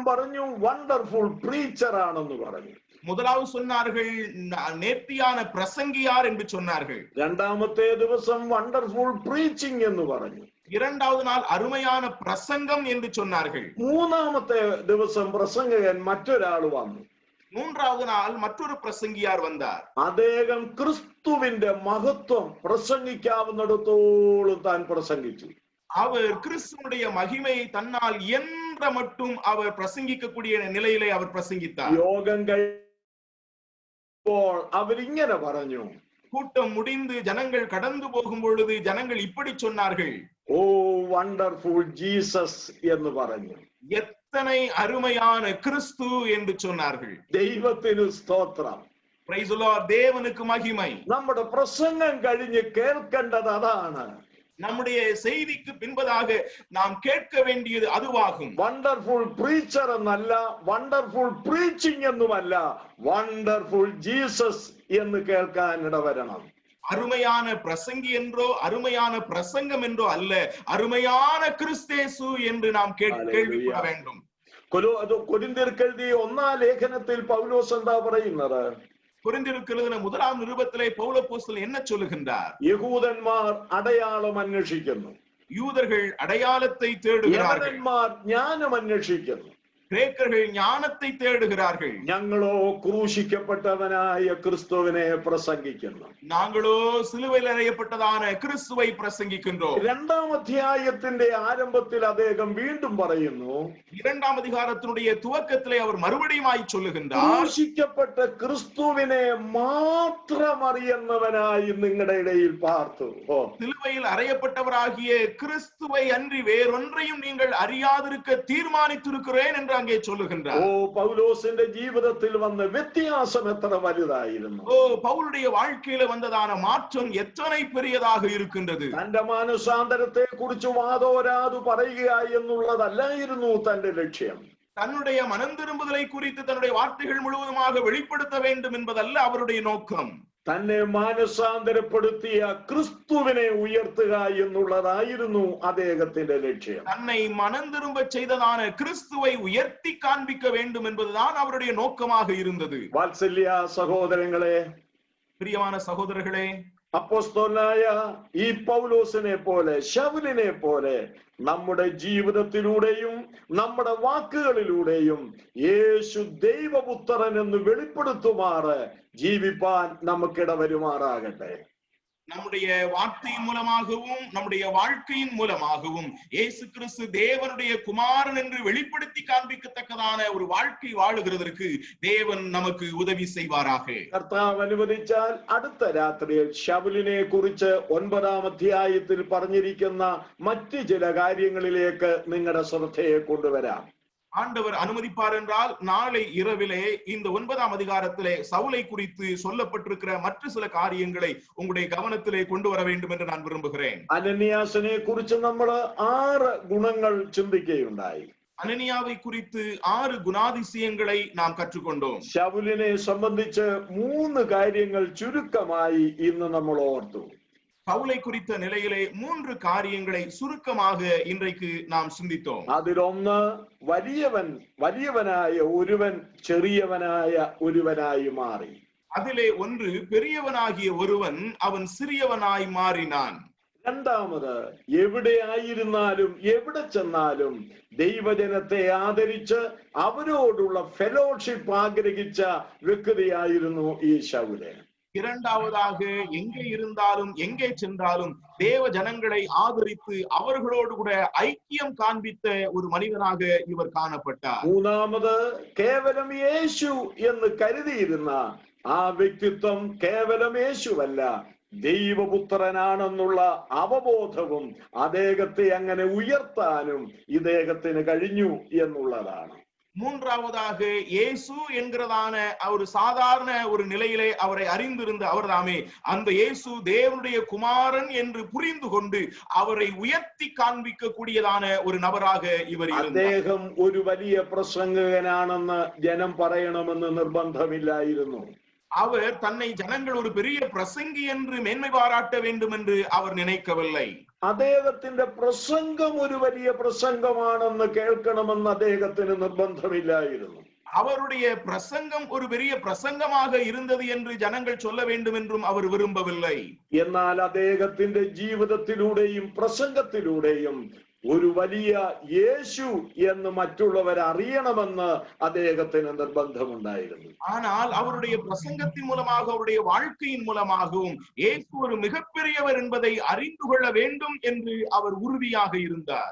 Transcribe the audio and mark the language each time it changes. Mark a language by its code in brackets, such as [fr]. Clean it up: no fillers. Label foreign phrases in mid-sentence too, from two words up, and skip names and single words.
[ml] പറഞ്ഞു [en] wonderful preacher [ml] ആണെന്ന് പറഞ്ഞു. [ta] முதலாவது சொன்னார்கள் நேர்த்தியான பிரசங்கியார் என்று சொன்னார்கள். [ml] രണ്ടാമത്തെ ദിവസം [en] wonderful preaching [ml] എന്ന് പറഞ്ഞു. [ta] 2வது நாள் அருமையான பிரசங்கம் என்று சொன்னார்கள். [ml] മൂന്നാമത്തെ ദിവസം പ്രസംഗകൻ മറ്റൊരാൾ വന്നു. [ta] 3வது நாள் மற்றொரு பிரசங்கியார் வந்தார். [ml] അദ്ദേഹം ക്രിസ്തുവിന്റെ മഹത്വം പ്രസംഗിക്കാവുന്നിടത്തോളം താൻ പ്രസംഗിച്ചു. [ta] அவர் கிறிஸ்துவுடைய மகிமையை தன்னால் இயன்ற மட்டும் அவர் பிரசங்கிக்கக்கூடிய நிலையிலே அவர் பிரசங்கித்தார். [ml] യോഗം കഴിയുമ്പോൾ അവരിങ്ങനെ പറഞ്ഞു, [ta] கூட்டம் முடிந்து ஜனங்கள் கடந்து போகும் பொழுது ஜனங்கள் இப்படி சொன்னார்கள், [en] oh wonderful Jesus [ml] എന്ന് പറഞ്ഞു. [ta] எத்தனை அருமையான கிறிஸ்து என்று சொன்னார்கள். [ml] ദൈവത്തിന് സ്തോത്രം. [en] Praise the Lord. [ta] தேவனுக்கு மகிமை. [ml] നമ്മുടെ പ്രസംഗം കഴിഞ്ഞ് കേൾക്കേണ്ടത് അതാണ്. [ta] நம்முடைய செய்திக்கு பின்பதாக நாம் கேட்க வேண்டியது அதுவாகும். [en] wonderful preacher [ml] എന്നല്ല, [en] wonderful preaching [ml] എന്നുമല്ല, [en] wonderful Jesus [ml] എന്ന് കേൾക്കാൻ ഇടവരണം. [ta] அருமையான பிரசங்கி என்றோ அருமையான பிரசங்கம் என்றோ அல்ல, அருமையான கிறிஸ்தேசு என்று நாம் கேள்விப்பட வேண்டும். [ml] കൊരിന്ത്യർക്കെഴുതിയ 1-ാം ലേഖനത്തിൽ പൗലോസ് എന്താ പറയുന്നത്? [ta] கொரிந்தியருக்கு எழுதின முதலாம் நிருபத்திலே பவுல் அப்போஸ்தலன் என்ன சொல்லுகின்றார்? [ml] യഹൂദന്മാർ അടയാളം അന്വേഷിക്കുന്നു, [ta] யூதர்கள் அடையாளத்தை தேடுகிறார்கள், [ml] യവനന്മാർ ജ്ഞാനം അന്വേഷിക്കുന്നു, [ta] கிரேக்கர்கள் ஞானத்தை தேடுகிறார்கள். [ml] ഞങ്ങളോ ക്രൂശിക്കപ്പെട്ടവനായ ക്രിസ്തുവിനെ പ്രസംഗിക്കുന്നു. [ta] நாங்களோ சிலுவையில் அறையப்பட்டதான கிறிஸ்துவை பிரசங்கிக்கின்றோம். [ml] 2-ാം അധ്യായത്തിന്റെ ആരംഭത്തിൽ അദ്ദേഹം വീണ്ടും പറയുന്നു, [ta] 2ஆம் அதிகாரத்தினுடைய துவக்கத்திலே அவர் மறுபடியுமாய் சொல்லுகின்றார், [ml] ക്രൂശിക്കപ്പെട്ട ക്രിസ്തുവിനെ മാത്രം അറിയുന്നവനായി നിങ്ങളുടെ ഇടയിൽ പാർത്തു. [ta] சிலுவையில் அறையப்பட்டவராகிய கிறிஸ்துவை அன்றி வேறொன்றையும் நீங்கள் அறியாதிருக்க தீர்மானித்திருக்கிறேன் என்று அங்கே சொல்லுகின்றார். [ml] പൗലോസിന്റെ ജീവിതത്തിൽ വന്ന വ്യത്യാസം എത്ര വലുതായിരുന്നു! [ta] பவுலுடைய வாழ்க்கையில வந்ததான மாற்றம் எத்தனை பெரியதாக இருக்கின்றது! [ml] തന്റെ മാനസാന്തരത്തെ കുറിച്ച് വാദോരാതു പറയുക എന്നുള്ളതല്ലായിരുന്നു തന്റെ ലക്ഷ്യം. [ta] தன்னுடைய மனம் திரும்புதலை குறித்து தன்னுடைய வார்த்தைகள் முழுவதுமாக வெளிப்படுத்த வேண்டும் என்பதல்ல அவருடைய நோக்கம். [ml] തന്നെ മാനസാന്തരപ്പെടുത്തിയ ക്രിസ്തുവിനെ ഉയർത്തുക എന്നുള്ളതായിരുന്നു അദ്ദേഹത്തിന്റെ ലക്ഷ്യം. [ta] தன்னை மனம் திரும்ப செய்ததான கிறிஸ்துவை உயர்த்தி காண்பிக்க வேண்டும் என்பதுதான் அவருடைய நோக்கமாக இருந்தது. [ml] വാത്സല്യ സഹോദരങ്ങളെ, [ta] பிரியமான சகோதரர்களே, [ml] അപ്പോസ്തലനായ ഈ പൗലോസിനെ പോലെ, ശൗലിനെ പോലെ നമ്മുടെ ജീവിതത്തിലൂടെയും നമ്മുടെ വാക്കുകളിലൂടെയും യേശു ദൈവപുത്രൻ എന്ന് വെളിപ്പെടുത്തുമാറ് ജീവിപ്പാൻ നമുക്കിട വരുമാറാകട്ടെ. [ta] நம்முடைய வார்த்தையின் மூலமாகவும் நம்முடைய வாழ்க்கையின் மூலமாகவும் இயேசு கிறிஸ்து தேவனுடைய குமாரன் என்று வெளிப்படுத்தி காண்பிக்கத்தக்கதான ஒரு வாழ்க்கை வாழுகிறதற்கு தேவன் நமக்கு உதவி செய்வாராக. [ml] കർത്താവ് അനുവദിച്ചാൽ അടുത്ത രാത്രിയിൽ ശൗലിനെ കുറിച്ച് 9-ാം അധ്യായത്തിൽ പറഞ്ഞിരിക്കുന്ന മറ്റു ചില കാര്യങ്ങളിലേക്ക് നിങ്ങളുടെ ശ്രദ്ധയെ കൊണ്ടുവരാം. [ta] ஆண்டவர் அனுமதிப்பார் என்றால் நாளை இரவிலே இந்த 9ஆம் அதிகாரத்திலே சவுலை குறித்து சொல்லப்பட்டிருக்கிற மற்ற சில காரியங்களை உங்களுடைய கவனத்திலே கொண்டு வர வேண்டும் என்று நான் விரும்புகிறேன். [ml] അനന്യാസിനെ കുറിച്ച് നമ്മൾ 6 ഗുണങ്ങൾ ചിന്തിക്കുകയുണ്ടായി. [ta] அனனியாவை குறித்து 6 குணாதிசயங்களை நாம் கற்றுக்கொண்டோம். [ml] ശൗലിനെ സംബന്ധിച്ച് 3 കാര്യങ്ങൾ ചുരുക്കമായി ഇന്ന് നമ്മൾ ഓർത്തു. [ta] பவுலை குறித்த நிலையிலே 3 காரியங்களை சுருக்கமாக இன்றைக்கு நாம் சிந்தித்தோம். [ml] അതിലൊന്ന്, വലിയവനായ ഒരുവൻ ചെറിയവനായ ഒരുവനായി മാറി. [ta] அதிலே ஒன்று, பெரியவனாகிய ஒருவன் அவன் சிறியவனாய் மாறினான். [ml] രണ്ടാമത്, എവിടെ ആയിരുന്നാലും എവിടെ ചെന്നാലും ദൈവജനത്തെ ആദരിച്ച് അവരോടുള്ള ഫെലോഷിപ്പ് ആഗ്രഹിച്ച വ്യക്തിയായിരുന്നു ഈ ശൗല്. [ta] இரண்டாவதாக, எங்கே இருந்தாலும் எங்கே சென்றாலும் தேவ ஜனங்களை ஆதரித்து அவர்களோடு கூட ஐக்கியம் காண்பித்த ஒரு மனிதனாக இவர் காணப்பட்டார். [ml] മൂന്നാമത്, കേവലം യേശു എന്ന് കരുതിയിരുന്ന ആ വ്യക്തിത്വം കേവലം യേശുവല്ല, ദൈവപുത്രനാണെന്നുള്ള അവബോധവും അദ്ദേഹത്തെ അങ്ങനെ ഉയർത്താനും ഇദ്ദേഹത്തിന് കഴിഞ്ഞു എന്നുള്ളതാണ്. [ta] மூன்றாவதாக, இயேசு என்கிறதான ஒரு சாதாரண ஒரு நிலையிலே அவரை அறிந்திருந்த அவர்தாமே அந்த இயேசு தேவனுடைய குமாரன் என்று புரிந்து கொண்டு அவரை உயர்த்தி காண்பிக்க கூடியதான ஒரு நபராக இவர் இருந்தார். [ml] അദ്ദേഹം ഒരു വലിയ പ്രസംഗകനാണെന്ന് ജനം പറയണമെന്ന് നിർബന്ധമില്ലായിരുന്നു. [ta] அவர் தன்னை ஜனங்கள் ஒரு பெரிய பிரசங்கி என்று மேன்மை பாராட்ட வேண்டும் என்று அவர் நினைக்கவில்லை. [ml] അദ്ദേഹത്തിന്റെ പ്രസംഗം ഒരു വലിയ പ്രസംഗമാണെന്ന് കേൾക്കണമെന്ന് അദ്ദേഹത്തിന് നിർബന്ധമില്ലായിരുന്നു. [ta] அவருடைய பிரசங்கம் ஒரு பெரிய பிரசங்கமாக இருந்தது என்று ஜனங்கள் சொல்ல வேண்டும் என்றும் அவர் விரும்பவில்லை. [ml] എന്നാൽ അദ്ദേഹത്തിന്റെ ജീവിതത്തിലൂടെയും പ്രസംഗത്തിലൂടെയും ഒരു വലിയ യേശു എന്ന് മറ്റുള്ളവർ അറിയണമെന്ന് അദ്ദേഹത്തിന് നിർബന്ധമുണ്ടായിരുന്നു. [ta] ஆனால் அவருடைய பிரசங்கத்தின் மூலமாக அவருடைய வாழ்க்கையின் மூலமாகவும் இயேசு ஒரு மிகப்பெரியவர் என்பதை அறிந்து கொள்ள வேண்டும் என்று அவர் உறுதியாக இருந்தார்.